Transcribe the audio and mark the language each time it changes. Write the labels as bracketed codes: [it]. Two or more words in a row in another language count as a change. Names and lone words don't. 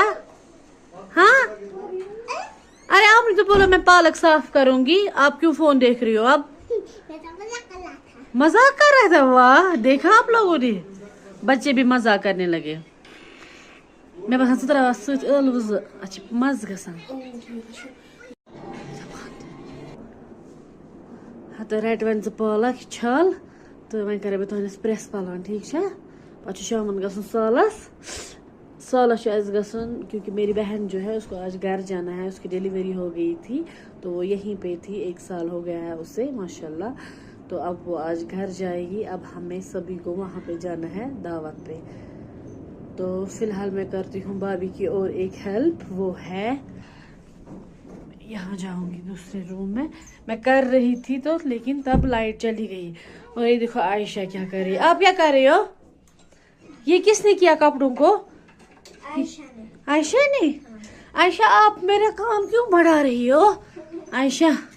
[ur] ہاں ارے آپ نے تو بولا میں پالک صاف کروں گی، آپ کیوں فون دیکھ رہی ہو؟ اب مزاق کر رہا تھا، واہ دیکھا آپ لوگوں نے، بچے بھی مزاق کرنے لگے۔ میں بس اچھا [ks] مز گسان تو رٹ ون ژٕ پالک چھل تو وۄنۍ کرے بہٕ تُہنٛدِس پریس پلوَن ٹھیٖک چھا پتہٕ چھُ شامن گژھُن سالس چھُ اَسہِ گژھُن [ur] کیونکہ میری بہن جو ہے اس کو آج گھر جانا ہے اس کی ڈیلیوری ہو گئی تھی تو وہ یہیں پہ تھی 1 سال ہو گیا ہے اسے ماشاءاللہ تو اب وہ آج گھر جائے گی اب ہمیں سبھی کو وہاں پہ جانا ہے دعوت پہ تو فی الحال میں کرتی ہوں بھابھی کی اور ایک ہیلپ وہ ہے یہاں جاؤں گی دوسرے روم میں کر رہی تھی تو لیکن تب لائٹ چلی گئی اور یہ دیکھو عائشہ کیا کر رہی ہے آپ کیا کر رہی ہو یہ کس نے کیا کپڑوں کو عائشہ نے عائشہ آپ میرا کام کیوں بڑھا رہی ہو عائشہ